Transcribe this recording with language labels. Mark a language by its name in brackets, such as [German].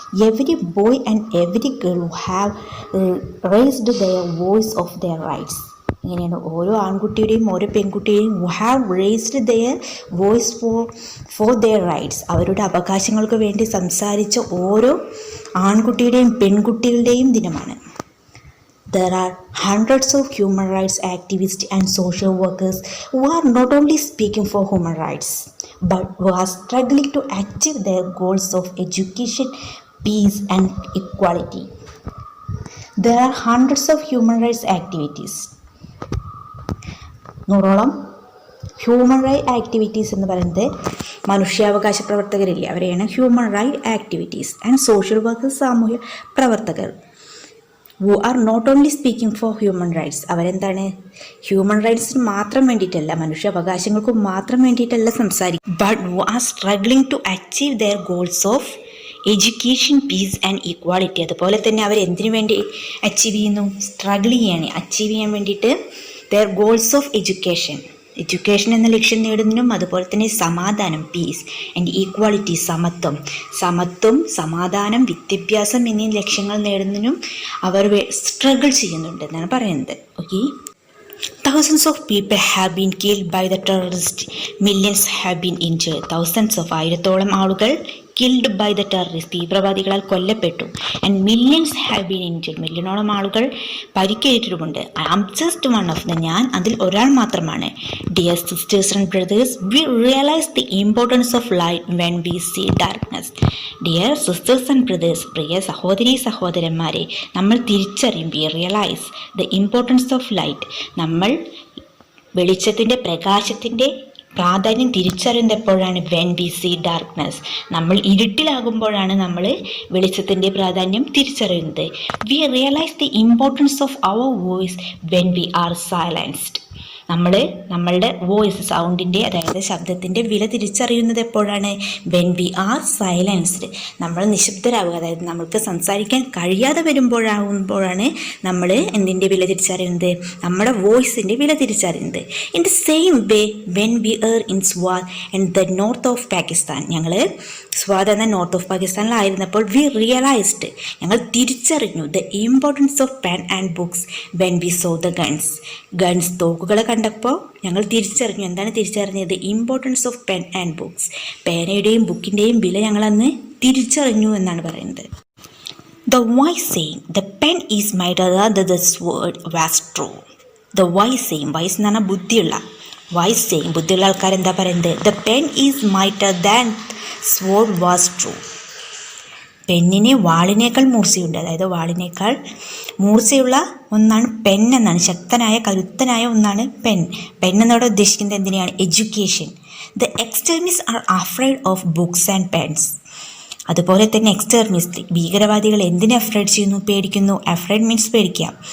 [English] Every boy and every girl who have raised their voice of their rights. [Malayalam] ഇങ്ങനെയാണ് ഓരോ ആൺകുട്ടിയുടെയും ഓരോ പെൺകുട്ടിയുടെയും [English] Who have raised their voice for their rights. [Malayalam] അവരുടെ അവകാശങ്ങൾക്ക് വേണ്ടി സംസാരിച്ച ഓരോ ആൺകുട്ടിയുടെയും പെൺകുട്ടികളുടെയും ദിനമാണ്. [English] There are hundreds of human rights activists and social workers who are not only speaking for human rights, but who are struggling to achieve their goals of education, peace and equality. There are hundreds of human rights activities. [Malayalam] നൂറോളം human right activities എന്ന് പറയുന്നത് മനുഷ്യാവകാശ പ്രവർത്തകരില്ലേ, അവരെയാണ് human right activities. [English] and social workers, [Malayalam] സാമൂഹ്യ പ്രവർത്തകർ. [English] who are not only speaking for human rights. [Malayalam] അവരെന്താണ്? Human റൈറ്റ്സിന് മാത്രം വേണ്ടിയിട്ടല്ല, മനുഷ്യാവകാശങ്ങൾക്ക് മാത്രം വേണ്ടിയിട്ടല്ല സംസാരിക്കും. But [English] who are struggling to achieve their goals of education, peace and equality. [Malayalam] അതുപോലെ തന്നെ അവർ എന്തിനു വേണ്ടി അച്ചീവ് ചെയ്യുന്നു? സ്ട്രഗിൾ ചെയ്യാണ്. അച്ചീവ് ചെയ്യാൻ വേണ്ടിയിട്ട് [English] their goals of education [Malayalam] എന്ന ലക്ഷ്യം നേടുന്നതിനും, അതുപോലെ തന്നെ സമാധാനം, [English] peace and equality, [Malayalam] സമത്വം, സമാധാനം, വിദ്യാഭ്യാസം എന്നീ ലക്ഷ്യങ്ങൾ നേടുന്നതിനും അവർ സ്ട്രഗിൾ ചെയ്യുന്നുണ്ട് എന്നാണ് പറയുന്നത്. Okay. [English] Thousands of people have been killed by the terrorists. Millions have been injured. [Malayalam] ആയിരത്തോളം ആളുകൾ [English] killed by the terrorists, [Malayalam] തീവ്രവാദികളാൽ കൊല്ലപ്പെട്ടു. [English] And millions have been injured. [Malayalam] മില്യണോളം ആളുകൾ പരിക്കേറ്റിട്ടുമുണ്ട്. [English] I am just one of them. [Malayalam] ഞാൻ അതിൽ ഒരാൾ മാത്രമാണ്. [English] Dear sisters and brothers, we realize the importance of light when we see darkness. Dear sisters and brothers, [Malayalam] പ്രിയ സഹോദരന്മാരെ, നമ്മൾ തിരിച്ചറിയും, [English] we realize the importance of light. [Malayalam] നമ്മൾ വെളിച്ചത്തിൻ്റെ, പ്രകാശത്തിൻ്റെ പ്രാധാന്യം തിരിച്ചറിയുന്നത് എപ്പോഴാണ്? [English] When we see darkness. [Malayalam] നമ്മൾ ഇരുട്ടിലാകുമ്പോഴാണ് നമ്മൾ വെളിച്ചത്തിൻ്റെ പ്രാധാന്യം തിരിച്ചറിയുന്നത്. [English] We realise the importance of our voice when we are silenced. [Malayalam] നമ്മളുടെ വോയിസ്, സൗണ്ടിൻ്റെ, അതായത് ശബ്ദത്തിൻ്റെ വില തിരിച്ചറിയുന്നത് എപ്പോഴാണ്? [English] When we are silenced. [Malayalam] നമ്മൾ നിശബ്ദരാകുക, അതായത് നമ്മൾക്ക് സംസാരിക്കാൻ കഴിയാതെ വരുമ്പോഴാണ് നമ്മൾ എന്തിൻ്റെ വില തിരിച്ചറിയുന്നത്? നമ്മുടെ വോയിസിൻ്റെ വില തിരിച്ചറിയുന്നത്. [English] In the same way when we are in Swat and the north of Pakistan. [Malayalam] ഞങ്ങൾ സ്വാദ് എന്ന നോർത്ത് ഓഫ് പാകിസ്ഥാനിലായിരുന്നപ്പോൾ [English] we realised, [Malayalam] ഞങ്ങൾ തിരിച്ചറിഞ്ഞു, [English] The importance of pen and books when we saw the guns. [Malayalam] തോക്കുകളെ കണ്ടപ്പോൾ ഞങ്ങൾ തിരിച്ചറിഞ്ഞു. എന്താണ് തിരിച്ചറിഞ്ഞത്? [English] Importance of pen and books. [Malayalam] പേനയുടെയും ബുക്കിൻ്റെയും വില ഞങ്ങളന്ന് തിരിച്ചറിഞ്ഞു എന്നാണ് പറയുന്നത്. [English] The wise saying, the pen is mightier than the sword, was true. The wise saying, [Malayalam] wise എന്ന് പറഞ്ഞാൽ ബുദ്ധിയുള്ള, [English] wise saying, [Malayalam] ബുദ്ധിയുള്ള ആൾക്കാരെന്താ പറയുന്നത്? [English] The pen is mightier than sword was true. [Malayalam] പെന്നിന് വാളിനേക്കാൾ മൂർച്ചയുണ്ട്, അതായത് വാളിനേക്കാൾ മൂർച്ചയുള്ള ഒന്നാണ് പെൻ എന്നാണ്. ശക്തനായ, കരുത്തനായ ഒന്നാണ് പെൻ. എന്നോട് ഉദ്ദേശിക്കുന്നത് എന്തിനെയാണ്? Education. [English] The extremist are afraid of books and pens. [Malayalam] അതുപോലെ തന്നെ എക്സ്റ്റർമിസ്റ്റ്, ഭീകരവാദികൾ എന്തിനെ അഫ്രൈഡ് ചെയ്യുന്നു? പേടിക്കുന്നു. Afraid means പേടിക്കുക.